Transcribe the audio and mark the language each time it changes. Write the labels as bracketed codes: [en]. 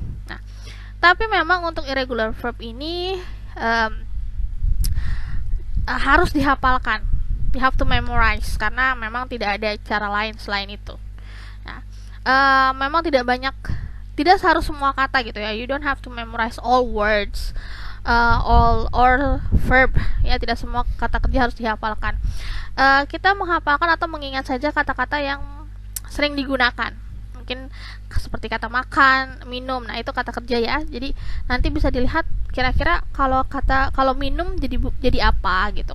[id] Nah, tapi memang untuk irregular verb ini harus dihafalkan. [en] You have to memorize, [id] karena memang tidak ada cara lain selain itu. Nah, memang tidak harus semua kata gitu ya. [en] You don't have to memorize all words, all verb ya. [id] Tidak semua kata kerja harus dihafalkan. Kita menghafalkan atau mengingat saja kata-kata yang sering digunakan. Mungkin seperti kata makan, minum. Nah, itu kata kerja ya. Jadi nanti bisa dilihat kira-kira kalau minum jadi apa gitu.